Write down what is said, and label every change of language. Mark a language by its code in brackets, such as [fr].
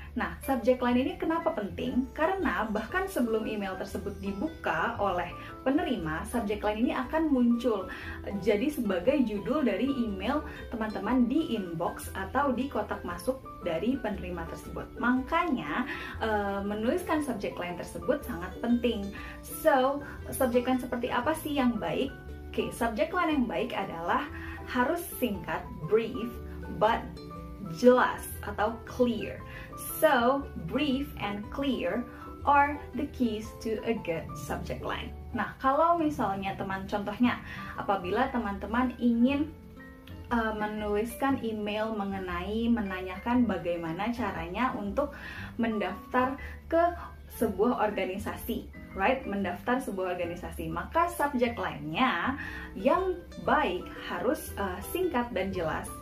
[id] Nah, subject line ini kenapa penting? Karena bahkan sebelum email tersebut dibuka oleh penerima, subject line ini akan muncul jadi sebagai judul dari email teman-teman di inbox atau di kotak masuk dari penerima tersebut. Makanya menuliskan subject line tersebut sangat penting. So, subject line seperti apa sih yang baik? Oke, subject line yang baik adalah harus singkat, brief, but jelas atau clear. [en] So, brief and clear are the keys to a good subject line. [id] Nah, kalau misalnya contohnya, apabila teman-teman ingin menuliskan email menanyakan bagaimana caranya untuk mendaftar ke sebuah organisasi, right? Mendaftar sebuah organisasi, maka subject line-nya yang baik harus singkat dan jelas.